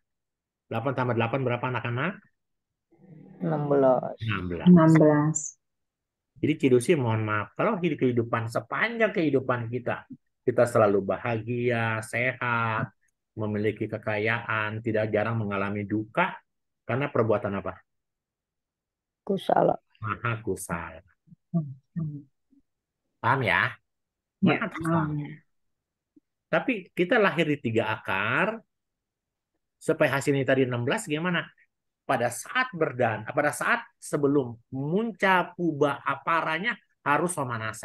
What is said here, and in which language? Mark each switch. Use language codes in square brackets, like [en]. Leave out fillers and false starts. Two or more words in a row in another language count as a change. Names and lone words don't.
[id] 8 tambah 8 berapa anak-anak? 16. 16. 16. Jadi Cidusi mohon maaf, kalau hidup kehidupan sepanjang kehidupan kita selalu bahagia, sehat, memiliki kekayaan, tidak jarang mengalami duka, karena perbuatan apa? Kusala. [pi] Maha kusala. Hmm. [id] Paham ya? Ya, [pi] Maha kusala. [id] Tapi kita lahir di 3 akar, supaya hasilnya tadi 16 gimana? Pada saat sebelum [pi] munca puba aparanya [id] harus somanasa.